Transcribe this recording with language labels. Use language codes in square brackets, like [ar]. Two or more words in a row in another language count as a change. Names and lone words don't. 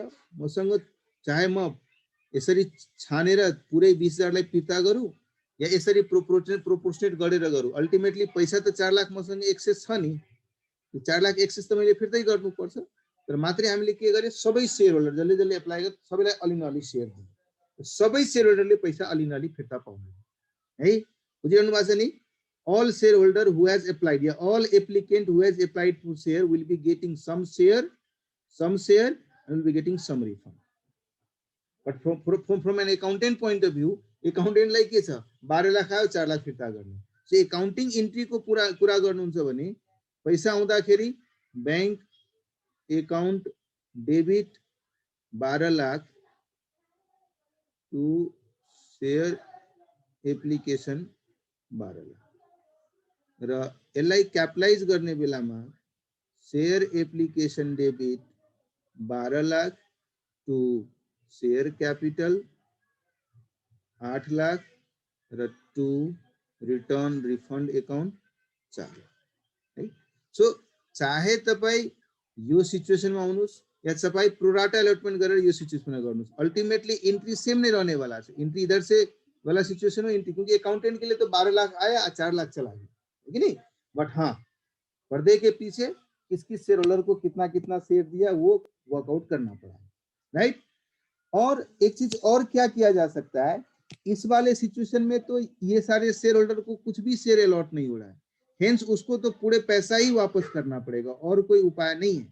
[ne] मसँग चाहे म यसरी छानेर पुरै 20,000 लाई फिर्ता गरौँ या यसरी प्रोपोर्शनेट गरेर गरौँ, अल्टिमेटली पैसा त 4 लाख मसँग एक्सेस छ नि। 4 लाख एक्सेस त मैले फिर्तै गर्नुपर्छ। तर मात्रै हामीले के गरे, सबै [en] share holder [ne] जसले जसले एप्लाई गरे सबैलाई अलि न अलि शेयर दिए, सबै शेयर होल्डरले पैसा अलि न अलि फिर्ता पाउने है। बुझिरहनु भएको छ नि। [en] All shareholder who has applied, yeah, all applicant who has applied for share will be getting some share and will be getting some refund. But from an accountant point of view, accountant like [ne] के छ 12 लाख आयो 4 लाख फिर्ता गर्ने। [en] so accounting entry [ne] को कुरा गर्नुहुन्छ भने पैसा आउँदाखेरि [en] bank account debit [ne] 12 लाख [en] to share application [ne] 12 लाख र यसलाई क्यापिटलाइज गर्ने बेलामा [en] share application debit [ne] 12 लाख [en] to share capital [ne] 8 लाख र [en] to return refund account [ne] 4 लाख है। सो चाहे तपाई यो सिचुएसनमा आउनुस् या तपाई [en] prorata allotment [ne] गरेर यो सिचुएसनमा गर्नुस्, [en] ultimately entry same [ne] नै रहने वाला छ। [hi] एंट्री इधर से वाला सिचुएशन हो एंट्री, क्योंकि अकाउंटेंट के लिए तो 12 लाख आया 4 लाख चला गया है नहीं। बट हाँ, पर्दे के पीछे किस किस शेयर होल्डर को कितना कितना शेयर दिया वो वर्कआउट करना पड़ा, राइट। और एक चीज और क्या किया जा सकता है, इस वाले सिचुएशन में तो ये सारे [en] share holder [hi] को कुछ भी शेयर अलॉट नहीं हो रहा है, हेंस उसको तो पूरे पैसा ही वापस करना पड़ेगा, और कोई उपाय नहीं है।